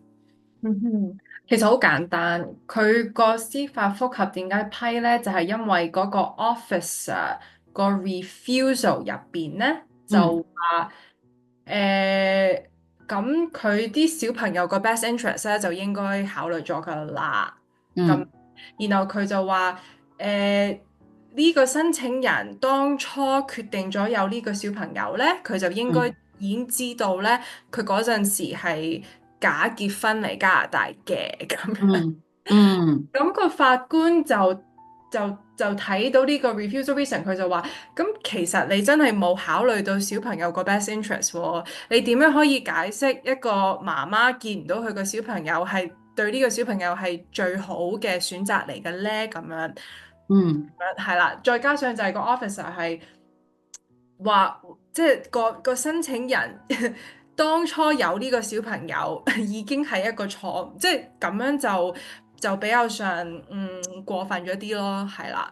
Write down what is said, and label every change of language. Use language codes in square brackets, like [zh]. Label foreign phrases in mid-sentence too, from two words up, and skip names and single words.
[yue] 嗯哼，其實好簡單，佢個司法覆核點解批咧？就係因為嗰個 officer 個 refusal 入邊咧，就嗯話咁佢啲小朋友個 [en] best interest [yue] 咧就應該考慮咗噶啦。咁嗯然後佢就話呢個申請人當初決定咗有呢個小朋友咧，佢就應該嗯已經知道咧，佢嗰陣時係假結婚嚟加拿大嘅咁樣。嗯嗯咁個法官就睇到呢個 [en] refusal reason， [yue] 佢就話：咁其實你真係冇考慮到小朋友個 [en] best interest [yue] 喎，你點樣可以解釋一個媽媽見唔到佢個小朋友係對呢個小朋友係最好嘅選擇嚟嘅咧？咁樣嗯係啦，再加上就係個 officer 係話，即係個申請人當初有呢個小朋友已經係一個錯誤，即係咁樣就比較上過分咗啲咯，係啦。